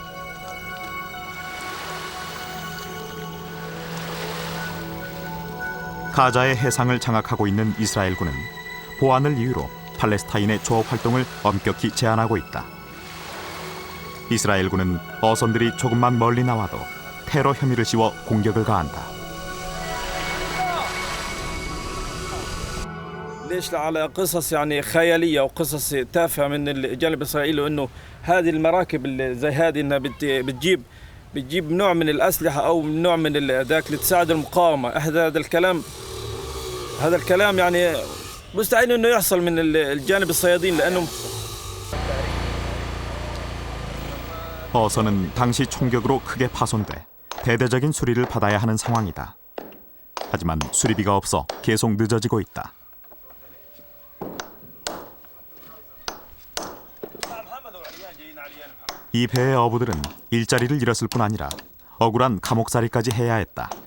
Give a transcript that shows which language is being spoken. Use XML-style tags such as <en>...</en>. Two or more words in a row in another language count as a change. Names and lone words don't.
<ko>가자의 해상을 장악하고 있는 이스라엘군은 보안을 이유로 팔레스타인의 조업 활동을 엄격히 제한하고 있다. 이스라엘군은 어선들이 조금만 멀리 나와도 테러 혐의를 씌워 공격을 가한다.</ko> <ar>ليش على قصص يعني خياليه وقصص تافهه من الجانب الاسرائيلي انه هذه المراكب اللي زي هذه انها بتجيب نوع من الاسلحه او نوع من ذاك لتساعد المقاومه. هذا الكلام يعني مستحيل انه يحصل من الجانب الصيادين لانه</ar> <ko>어선은 당시 총격으로 크게 파손돼 대대적인 수리를 받아야 하는 상황이다. 하지만 수리비가 없어 계속 늦어지고 있다. 이 배의 어부들은 일자리를 잃었을 뿐 아니라 억울한 감옥살이까지 해야 했다.</ko>